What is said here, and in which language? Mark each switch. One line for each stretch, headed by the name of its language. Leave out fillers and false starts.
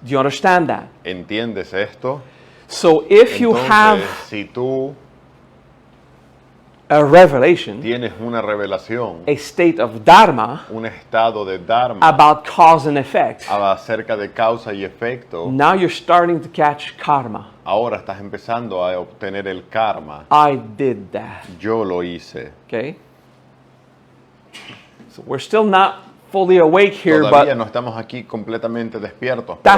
English: Do you understand that?
Spanish: ¿Entiendes esto?
English: So if you
Spanish: Entonces,
English: have
Spanish: si tú
English: a revelation,
Spanish: tienes una revelación,
English: a state of Dharma
Spanish: un estado de Dharma
English: about cause and effect,
Spanish: acerca de causa y efecto,
English: now you're starting to catch karma.
Spanish: ahora estás empezando a obtener el karma.
English: I did that.
Spanish: Yo lo hice.
English: Okay? So we're still not fully awake here,
Spanish: Todavía
English: but
Spanish: no estamos aquí completamente despiertos, pero